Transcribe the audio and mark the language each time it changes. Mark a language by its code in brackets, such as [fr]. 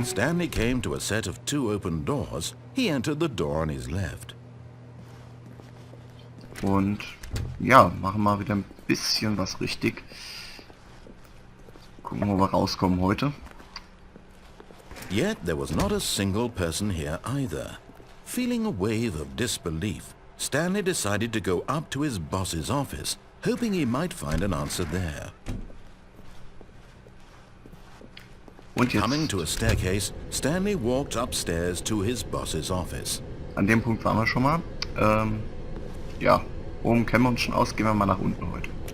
[en] When Stanley came to a set of 2 open doors, he entered the door on his left. [de] Und ja, machen mal wieder ein bisschen was richtig. Gucken, wo wir rauskommen heute. [en] Yet there was not a single person here either. Feeling a wave of disbelief, Stanley decided to go up to his boss's office, hoping he might find an answer there. [de] Und jetzt, [en] Coming to a staircase, Stanley walked upstairs to his boss's office. [de] an dem Punkt waren wir schon mal. Ja, oben kennen wir uns schon aus, gehen wir mal nach unten heute.